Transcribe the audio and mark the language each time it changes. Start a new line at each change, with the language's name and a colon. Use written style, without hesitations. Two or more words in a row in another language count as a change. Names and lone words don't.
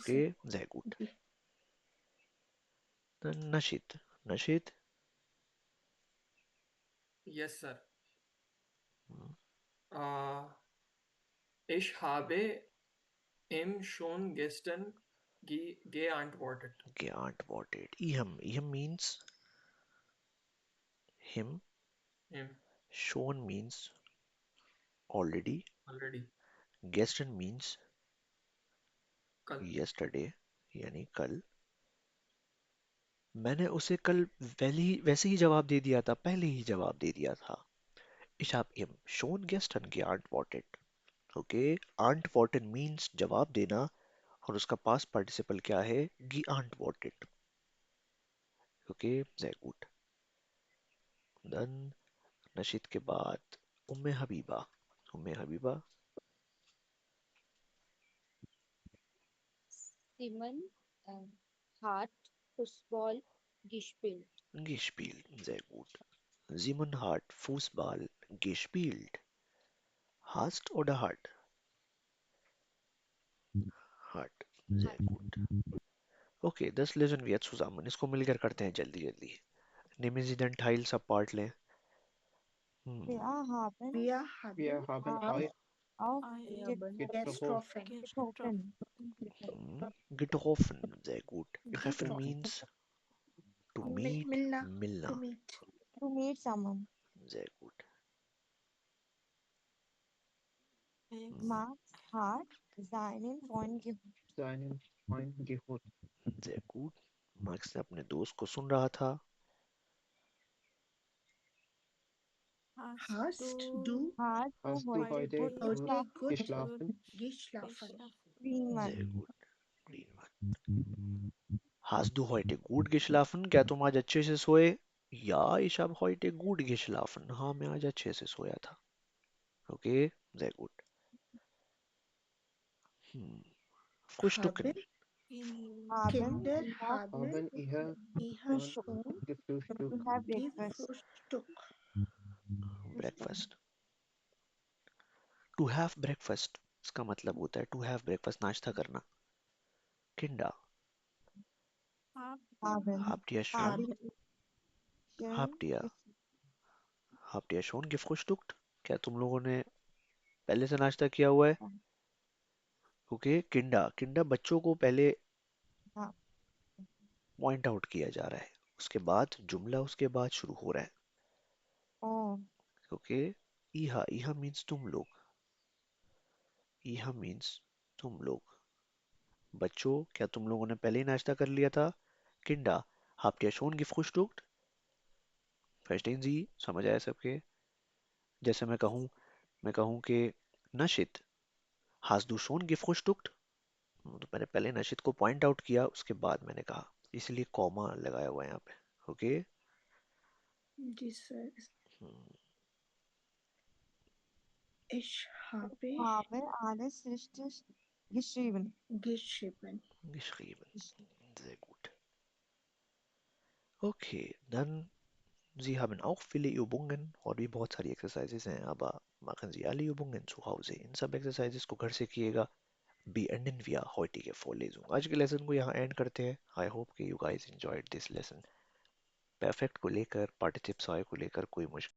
German: Okay,
Urdu: سر
German: sehr gut.
Urdu: جی
German: Dann Nashid. Nashid.
English: Yes, sir. hm,
German: Uh, ich habe ihm schon gestern geantwortet.
English: Geantwortet. Ihem. Ihem means him. Him Schon means already. already. Gestern means
Urdu: کل
English: yesterday.
Urdu: یعنی کل. میں نے اسے کل ویسے ہی جواب دے دیا تھا. پہلے ہی جواب دے دیا تھا.
German: Ich habe ihm schon gestern geantwortet.
Urdu: Okay, antworten means جواب دینا اور اس کا
English: past participle
Urdu: کیا ہے?
German: Geantwortet. Okay, sehr gut.
Urdu: Dann نشید کے بعد ام حبیبہ. उम्मे हबीबा.
German: Simon hat Fußball gespielt. Gespielt. Sehr gut. Simon hat Fußball gespielt. Hast oder hat? Hat. Sehr gut. Okay, das lesen wir zusammen.
Urdu: اس کو مل کر کرتے ہیں جلدی جلدی.
German: Nehmen Sie den Teil
Urdu: سب پارٹ لیں.
German: Wir haben wir Wir haben haben auf I getroffen. getroffen. Getroffen. Sehr gut. Treffen getroffen
English: means to meet.
Urdu: ملنا ملنا.
English: to meet To meet someone.
German: Sehr gut. Max hat seinen Freund Seinen Freund geholt. Sehr gut.
Urdu: Max نے اپنے دوست کو سن رہا تھا.
German: hast du hat Hast du heute heute gut heute gut gut geschlafen? geschlafen geschlafen. Sehr gut. Greenwood. Hast du heute gut geschlafen?
Urdu: کیا تم آج اچھے سے سوئے?
German: Ja, ich habe heute gut geschlafen.
Urdu: ہاں، میں آج اچھے سے سویا تھا.
German: Okay, sehr gut. Frühstücken. Haben Kinder wir haben Haben ihr ihr schon schon gefrühstückt?
English: have breakfast.
German: gefrühstückt
English: Breakfast. To have breakfast.
Urdu: اس کا مطلب ہوتا ہے
English: to have breakfast,
Urdu: ناشتہ کرنا.
German: Kinder. Haben Habt ihr schon, haben schön habt ihr, habt ihr schon gefrühstückt?
Urdu: کیا تم لوگوں نے پہلے سے ناشتہ کیا ہوا ہے? اوکے، کنڈا۔ کنڈا بچوں کو پہلے ہاں,
English: point out
Urdu: کیا جا رہا ہے. اس کے بعد جملہ اس کے بعد شروع ہو رہا ہے. oh, اوکے۔ ایہا۔ ایہا مینز تم لوگ۔ ایہا مینز تم لوگ. इहा मीन्स तुम लोग. بچو، کیا تم لوگوں نے پہلے ہی ناشتہ کر لیا تھا? کنڈا.
German: habt ihr schon gefrühstückt? Verstehen Sie?
Urdu: سمجھ آیا سب کے? جیسے میں کہوں کہ نشت,
German: hast du schon gefrühstückt?
Urdu: تو میں نے پہلے نشت کو
English: point out
Urdu: کیا، اس کے بعد میں نے کہا، اس لیے کوما لگایا ہوا ہے یہاں پہ. اوکے. جی سر
German: ich habe habe alles richtig geschrieben. geschrieben geschrieben. Sehr gut. Okay, dann Sie haben auch viele Übungen
Urdu: اور بھی بہت ساری exercises ہیں,
German: aber machen Sie alle Übungen zu Hause.
Urdu: ان سب exercises کو گھر سے کیجیے گا.
German: beenden wir heutige Vorlesung.
Urdu: آج کے لیسن کو یہاں اینڈ کرتے ہیں.
English: I hope
Urdu: कि
English: you guys enjoyed this lesson.
Urdu: پرفیکٹ کو لے کر، پارٹیسپس کو لے کر کوئی مشکل